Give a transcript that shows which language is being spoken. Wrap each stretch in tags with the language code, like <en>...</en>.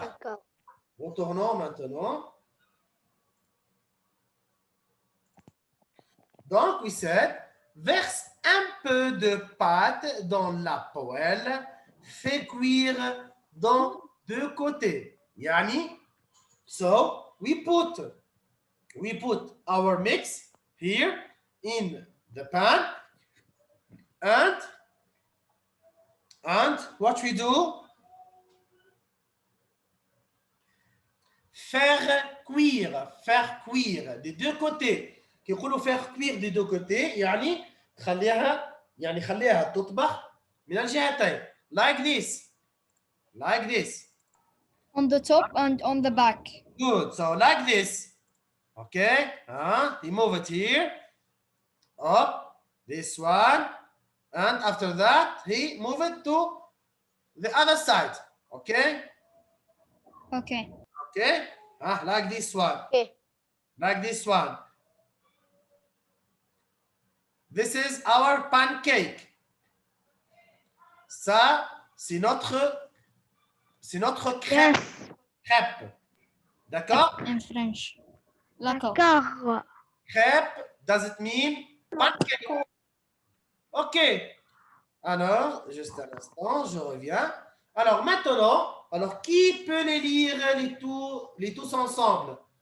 <fr>D'accord. retournons maintenant. Donc,</fr> <en>we said,</en> <fr>verse un peu de pâte dans la poêle, fais cuire dans deux côtés.</fr> <en>Yani, so we put our mix here in the pan, and what we do?</en> <fr>Faire cuire des deux côtés.</fr> <ar>كي يقولوا</ar> <fr>faire cuire des deux côtés</fr> <ar>يعني خليها تطبخ من الجهتين</ar> <en>like this On the top and on the back. good, so like this, okay, you move it here up, this one, and after that he move it to the other side, okay, Okay. like this one, Okay. like this one. This is our pancake.</en> <fr>Ça, c'est notre crêpe.</fr> <en>Yes.</en> <fr>Crêpe. D'accord?</fr> <en>In French.</en> <fr>D'accord. D'accord.</fr> <en>Crêpe, does it mean pancake? OK.</en> <fr>Alors, juste un instant, je reviens. Alors, maintenant, qui peut les lire les tous ensemble?</fr>